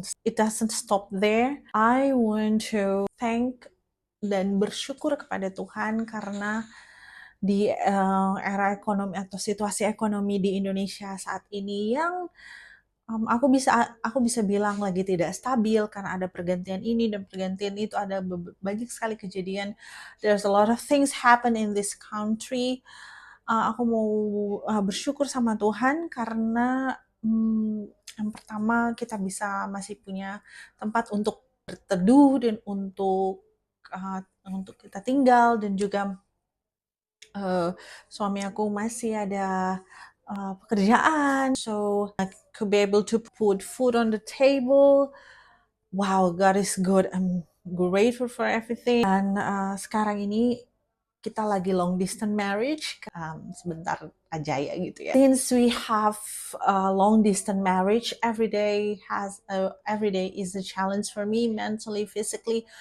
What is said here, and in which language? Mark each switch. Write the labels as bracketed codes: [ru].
[en] It doesn't stop there. I want to thank [id] dan bersyukur kepada Tuhan karena di era ekonomi atau situasi ekonomi di Indonesia saat ini yang aku bisa bilang lagi tidak stabil karena ada pergantian ini dan pergantian itu, ada banyak sekali kejadian. [en] There's a lot of things happen in this country. [id] Aku mau bersyukur sama Tuhan karena yang pertama kita masih punya tempat untuk berteduh dan untuk kita tinggal, dan juga suami aku masih ada pekerjaan, [en] so to be able to put food on the table. Wow, God is good. I'm grateful for everything. [id] Dan sekarang ini kita lagi long distance marriage, sebentar aja ya gitu ya. [en] Since we have a long distance marriage, every day is a challenge for me, mentally, physically.